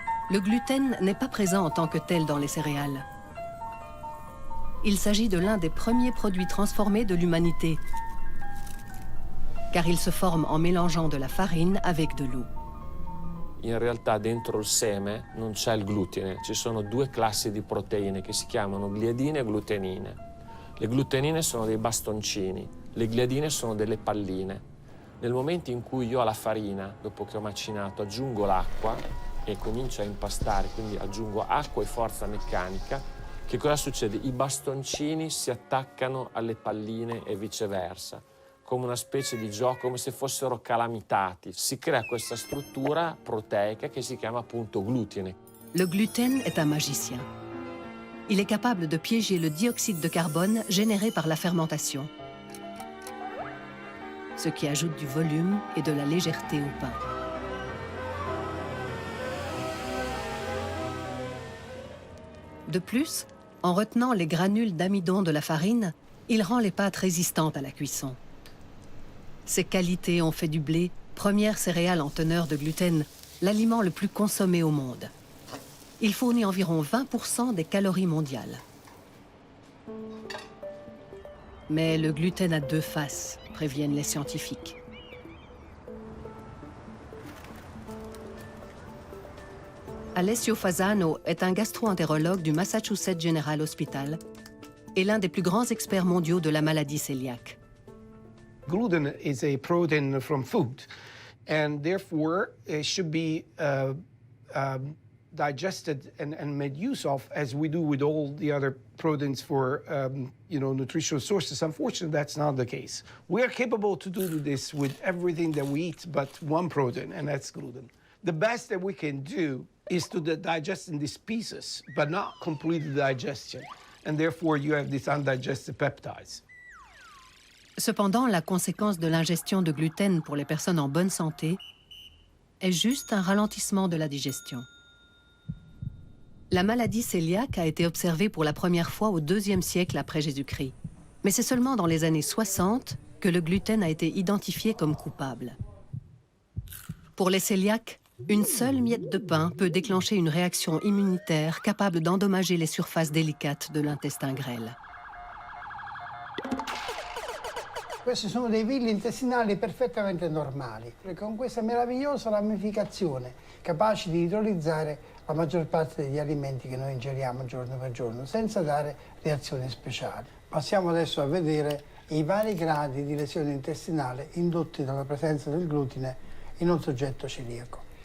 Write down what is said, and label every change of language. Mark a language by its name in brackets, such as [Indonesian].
[French] Le gluten n'est pas présent en tant que tel dans les céréales. Il s'agit de l'un des premiers produits transformés de l'humanité, car il se forme en mélangeant de la farine avec de l'eau. [Italian] In realtà dentro il seme non c'è il glutine, ci sono due classi di proteine che si chiamano gliadine e glutenine. Le glutenine sono dei bastoncini, le gliadine sono delle palline. Nel momento in cui io alla farina, dopo che ho macinato, aggiungo l'acqua e comincio a impastare, quindi aggiungo acqua e forza meccanica, che cosa succede? I bastoncini si attaccano alle palline e viceversa, come una specie di gioco, come se fossero calamitati. Si crea questa struttura proteica che si chiama appunto glutine. [French] Le gluten est un magicien. Il est capable de piéger le dioxyde de carbone généré par la fermentation, ce qui ajoute du volume et de la légèreté au pain. De plus, en retenant les granules d'amidon de la farine, il rend les pâtes résistantes à la cuisson. Ces qualités ont fait du blé, première céréale en teneur de gluten, l'aliment le plus consommé au monde. Il fournit environ 20% des calories mondiales. Mais le gluten a deux faces, préviennent les scientifiques. Alessio Fasano est un gastro-entérologue du Massachusetts General Hospital et l'un des plus grands experts mondiaux de la maladie cœliaque. [English] Gluten is a protein from food, and therefore it should be digested and made use of as we do with all the other proteins for nutritional sources. Unfortunately, that's not the case. We are capable to do this with everything that we eat, but one protein, and that's gluten. The best that we can do is to digest in these pieces, but not complete digestion, and therefore you have these undigested peptides. [French] Cependant, la conséquence de l'ingestion de gluten pour les personnes en bonne santé est juste un ralentissement de la digestion. La maladie cœliaque a été observée pour la première fois au IIe siècle après Jésus-Christ. Mais c'est seulement dans les années 60 que le gluten a été identifié comme coupable. Pour les cœliaques, une seule miette de pain peut déclencher une réaction immunitaire capable d'endommager les surfaces délicates de l'intestin grêle. [Italian] Questi sono dei villi intestinali perfettamente normali, con questa meravigliosa ramificazione, capaci di idrolizzare la maggior parte degli alimenti che noi ingeriamo giorno per giorno, senza dare reazioni speciali. Passiamo adesso a vedere i vari gradi di lesione intestinale indotti dalla presenza del glutine in un soggetto celiaco.